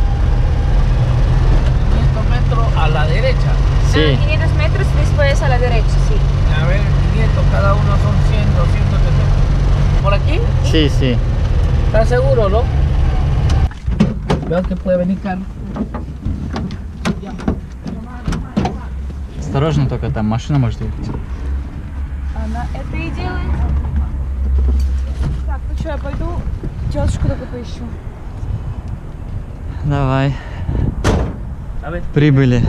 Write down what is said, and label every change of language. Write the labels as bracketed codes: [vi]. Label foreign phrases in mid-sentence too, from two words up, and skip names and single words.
[es] 500 metros a la derecha. Sí. 500 metros después a la derecha, sí. A ver, 500, cada uno son 100, 200, 300. ¿Por aquí? Sí, sí. ¿Estás seguro, no? Veo que puede venir carro. [ru] Осторожно только, там машина может ехать. Она это и делает. Так, ну что, я пойду тетушку только поищу. Давай. [es] A ver, [ru] Прибыли.